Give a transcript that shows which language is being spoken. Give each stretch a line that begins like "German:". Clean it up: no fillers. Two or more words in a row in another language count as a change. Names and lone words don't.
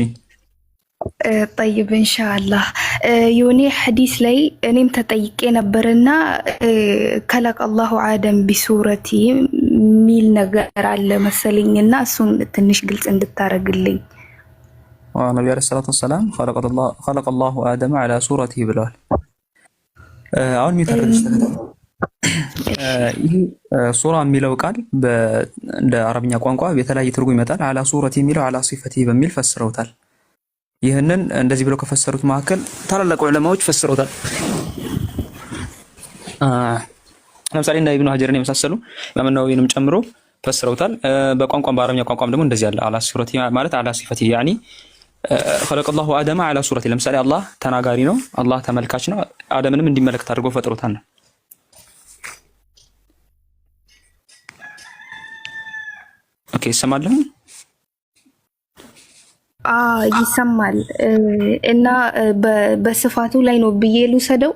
Arabic: طيب إن شاء الله።
Amharic: የሆነ ሐዲስ ላይ እኔም ተጠይቄ ነበርና
Arabic: خلق الله آدم بصورته
Amharic: ሚል ነገር አለ መሰለኝና እሱን ትንሽ ግልጽ እንድታረግልኝ። ነብዩ
Arabic: عليه الصلاة والسلام خلق الله آدم على صورته
Amharic: ብለዋል። አሁን የሚፈረድሽ ይህ ሱራ የሚለው ቃል እንደ አረብኛ ቋንቋ የተለያየ ትርጉም ይመጣል።
Arabic: على صورته
Amharic: የሚለው
Arabic: على صفته
Amharic: በሚል ፈስረውታል። ይህንን እንደዚህ ብለው ከፈሰሩት መካከል ታላላቅ ዑለማዎች ፈስረውታል። ለምሳሌ እንደ ኢብኑ ሀጀርን የመሳሰሉ ኢማም ነወዊንም ጨምሮ ፈስረውታል። በቋንቋም በአረብኛ ቋንቋም ደግሞ እንደዚህ አለ።
Arabic: على صورته
Amharic: ማለት
Arabic: على صفته يعني خلق الله آدم على صورته።
Amharic: ለምሳሌ አላህ ተናጋሪ ነው፣ አላህ ተመልካች ነው። አደምንም እንዲመለከት አድርጎ ፈጥሮታል። ኦኬ ይሰማል? ይሰማል። እና በስፋቱ ላይ ነው ብዬ ልውሰደው?